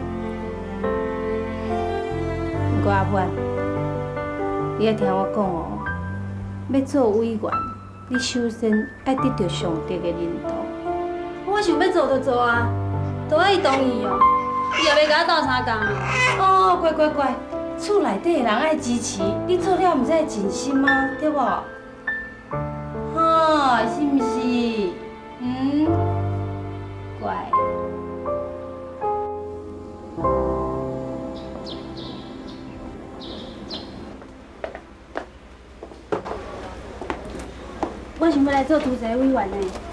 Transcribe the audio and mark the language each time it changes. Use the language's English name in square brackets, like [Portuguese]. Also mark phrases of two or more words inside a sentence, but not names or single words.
[Min Nan Chinese] 不过阿婉，你爱听我讲哦，要做委员，你首先爱得到上帝的引导。我想要做就做啊，都爱伊同意哦。伊也袂甲我斗相共哦，乖，厝内底的人爱支持，你做了毋才会尽心吗？对无？哈，是毋是？乖。我想要来做土地委员呢。